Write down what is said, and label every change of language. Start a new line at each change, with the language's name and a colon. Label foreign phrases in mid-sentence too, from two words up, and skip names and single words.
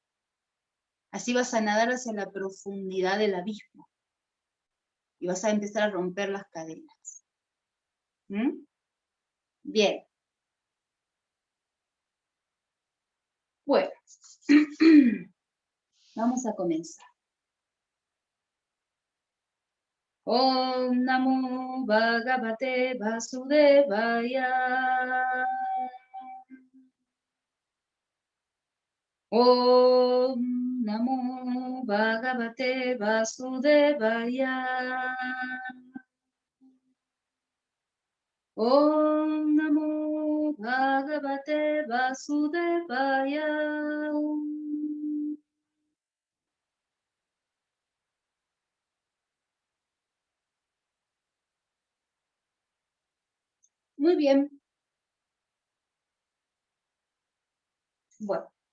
Spanish: Así vas a nadar hacia la profundidad del abismo. Y vas a empezar a romper las cadenas. ¿Mm? Bien. Bueno. Vamos a comenzar.
Sanskrit: Om Namo Bhagavate Vasudevaya. Om Namo Bhagavate Vasudevaya. Om Namo Bhagavate Vasudevaya.
Spanish: Muy bien. Bueno.